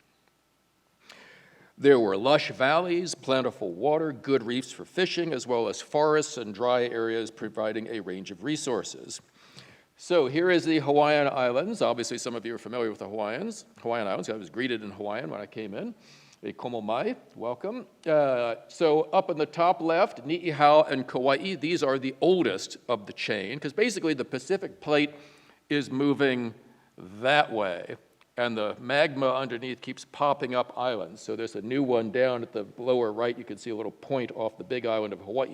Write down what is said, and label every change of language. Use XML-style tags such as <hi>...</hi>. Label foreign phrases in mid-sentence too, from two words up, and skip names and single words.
<en>There were lush valleys, plentiful water, good reefs for fishing, as well as forests and dry areas providing a range of resources. So here is the Hawaiian Islands. Obviously, some of you are familiar with the Hawaiian Islands. I was greeted in Hawaiian when I came in.</en> <haw>E komo mai,</haw> <en>welcome. So up in the top left, Ni'ihau and Kauai, these are the oldest of the chain, because basically the Pacific plate is moving that way, and the magma underneath keeps popping up islands. So there's a new one down at the lower right. You can see a little point off the big island of Hawaii.</en>